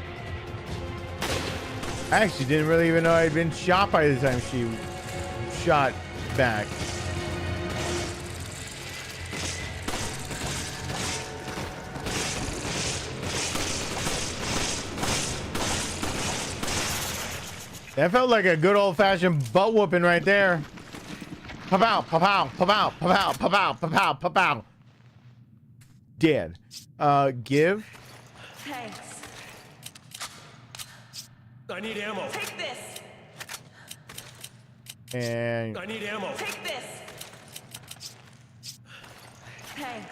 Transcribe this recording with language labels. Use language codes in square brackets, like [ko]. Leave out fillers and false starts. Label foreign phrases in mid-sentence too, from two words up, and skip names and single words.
[en] I actually didn't really even know I'd been shot by the time she shot back. That felt like a good old-fashioned butt whooping right there. Pa-pow, pa-pow, pa-pow, pa-pow, pa-pow, pa-pow, pa-pow. Dead. Give. Thanks. I need ammo. Take this. And I need ammo. Take this. Thanks.